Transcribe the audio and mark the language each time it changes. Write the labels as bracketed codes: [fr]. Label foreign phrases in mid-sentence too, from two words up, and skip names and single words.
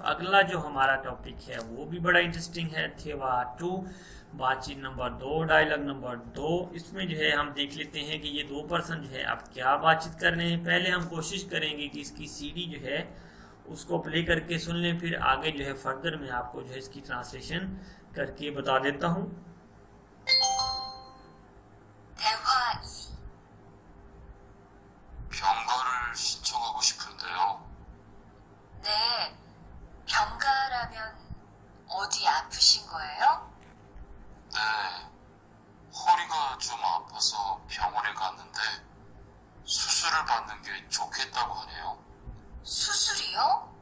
[hi] अगला जो हमारा टॉपिक है वो भी बड़ा इंटरेस्टिंग है, थेवा 2, बातचीत नंबर 2, [en] dialogue number 2. [hi] इसमें जो है हम देख लेते हैं कि ये 2 पर्सन जो है आप क्या बातचीत कर रहे हैं। पहले हम कोशिश करेंगे कि इसकी सीडी जो है उसको प्ले करके सुन लें, फिर आगे जो है फर्दर में आपको जो है इसकी ट्रांसलेशन करके बता देता हूँ। [ko] 병가를 신청하고 싶은데요. 네, 병가라면 어디 아프신 거예요? 네, 허리가 좀 아파서 병원에 갔는데 수술을 받는 게 좋겠다고 하네요.